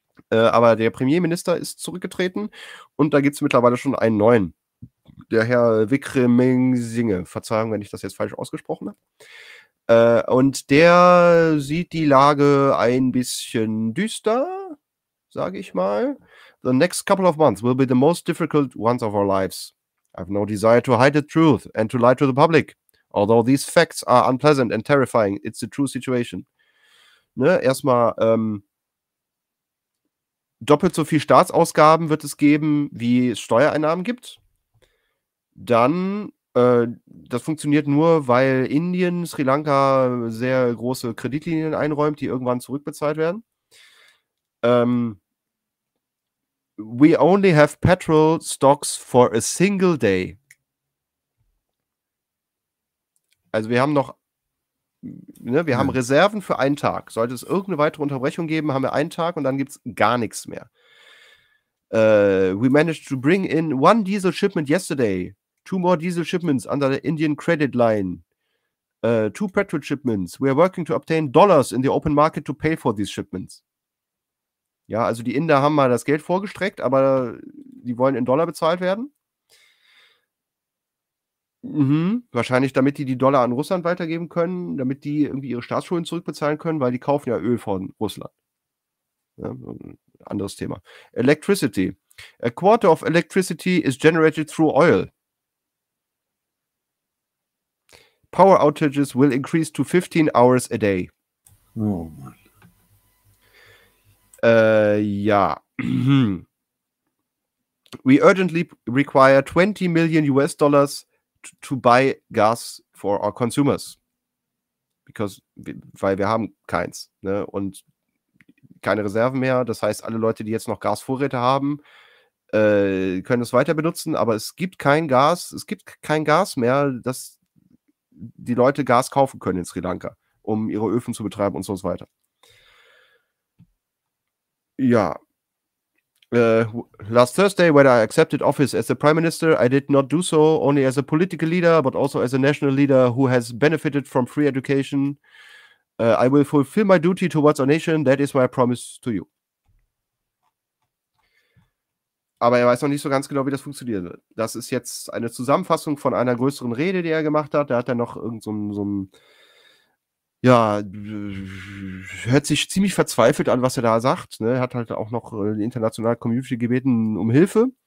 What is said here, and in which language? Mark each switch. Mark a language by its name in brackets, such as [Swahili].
[German] Aber der Premierminister ist zurückgetreten und da gibt es mittlerweile schon einen neuen. Der Herr Wickremesinghe, Verzeihung, wenn ich das jetzt falsch ausgesprochen habe. Und der sieht die Lage ein bisschen düster, sage ich mal. [English] The next couple of months will be the most difficult ones of our lives. I have no desire to hide the truth and to lie to the public. Although these facts are unpleasant and terrifying, it's the true situation. [German] Ne? Erstmal, doppelt so viel Staatsausgaben wird es geben, wie es Steuereinnahmen gibt. Dann, das funktioniert nur, weil Indien, Sri Lanka sehr große Kreditlinien einräumt, die irgendwann zurückbezahlt werden. [English] We only have petrol stocks for a single day. [German] Also wir haben noch, ne, wir haben Reserven für einen Tag. Sollte es irgendeine weitere Unterbrechung geben, haben wir einen Tag und dann gibt es gar nichts mehr. [English] We managed to bring in one diesel shipment yesterday. 2 more diesel shipments under the Indian credit line. 2 petrol shipments. We are working to obtain dollars in the open market to pay for these shipments. [German] Ja, also die Inder haben mal das Geld vorgestreckt, aber die wollen in Dollar bezahlt werden. Mhm. Wahrscheinlich, damit die Dollar an Russland weitergeben können, damit die irgendwie ihre Staatsschulden zurückbezahlen können, weil die kaufen ja Öl von Russland. Ja, anderes Thema. [English] Electricity. A quarter of electricity is generated through oil. Power outages will increase to 15 hours a day. [German] Oh Mann. Ja. [English] We urgently require 20 million US dollars to buy gas for our consumers. Because, [German] weil wir haben keins, ne? Und keine Reserven mehr. Das heißt, alle Leute, die jetzt noch Gasvorräte haben, können es weiter benutzen, aber es gibt kein Gas, es gibt kein Gas mehr, dass die Leute Gas kaufen können in Sri Lanka, um ihre Öfen zu betreiben und so weiter. Ja. [English] Last Thursday, when I accepted office as the Prime Minister, I did not do so only as a political leader, but also as a national leader who has benefited from free education. I will fulfill my duty towards our nation. That is my promise to you. [German] Aber er weiß noch nicht so ganz genau, wie das funktionieren wird. Das ist jetzt eine Zusammenfassung von einer größeren Rede, die er gemacht hat. Da hat er noch irgend so ein ja, hört sich ziemlich verzweifelt an, was er da sagt. Ne? Er hat halt auch noch die internationale Community gebeten um Hilfe.